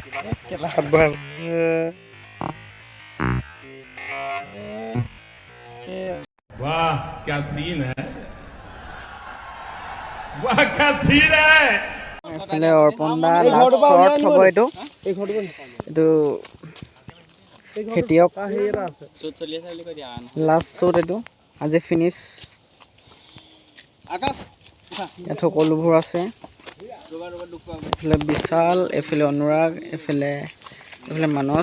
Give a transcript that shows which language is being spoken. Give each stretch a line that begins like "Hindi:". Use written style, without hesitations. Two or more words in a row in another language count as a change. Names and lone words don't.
Hindi: वाह क्या सीन है, वाह क्या सीन है।
Assamese: এইফালে অৰ্পণ দা
English: last shot
Assamese: হ'ব এইটো খেতিয়ক শ্বুট চলি আছে বুলি কৈ দিয়া
English: last shot
Assamese: এইটো আজি ফিনিছ। ইয়াত সকলোবোৰ আছে। এইফালে বিশাল, এইফালে অনুৰাগ, এইফালে মানস।